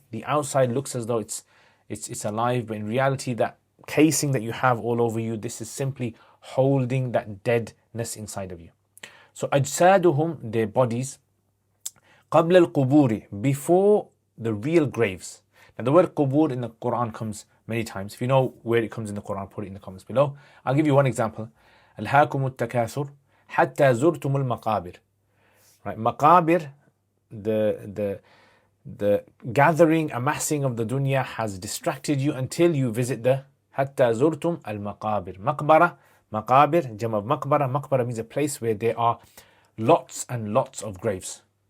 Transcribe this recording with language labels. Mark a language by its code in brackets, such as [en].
[en] The outside looks as though it's alive. But in reality, that casing that you have all over you, this is simply holding that deadness inside of you. So أجسادهم, their bodies, [ar] قبل القبور, [en] before the real graves. Now the word qubur in the Quran comes many times. If you know where it comes in the Quran, put it in the comments below. I'll give you one example. [ar] ألهاكم التكاثر حتى زرتم المقابر. [en] Right, maqabir, the gathering, amassing of the dunya has distracted you until you visit the [ar] حتى زرتم المقابر. [en] Maqbara, maqabir, jam of maqbara. Maqbara means a place where there are lots and lots of graves.